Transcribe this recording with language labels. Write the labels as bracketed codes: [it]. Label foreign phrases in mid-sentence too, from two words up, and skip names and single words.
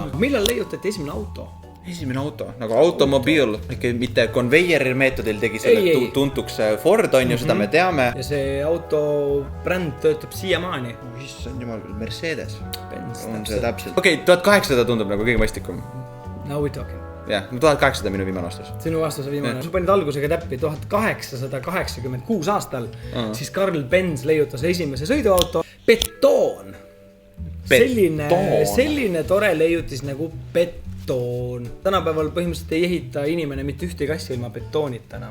[et] Millal leiutati esimene auto? Esimene auto, nagu automobiil, ikka mitte konveieri meetodil tegi selle tuntuks Ford on ju, seda me teame. Ja see auto bränd töötab siiamaani. Issand jumal, Mercedes. Benz, on see täpselt. Okei, 1800 tundub nagu kõige mõistlikum. [en] Now we talking. [et] Jah, 1800 minu viimane vastus. Sinu vastus on viimane. Sul panid algusega täppi 1886 aastal, siis Karl Benz leiutas esimese sõiduauto. Betoon. Selline tore leiutis nagu betoon. Tänapäeval põhimõtteliselt ei ehita inimene mitte ühtegi asja ilma betoonita enam.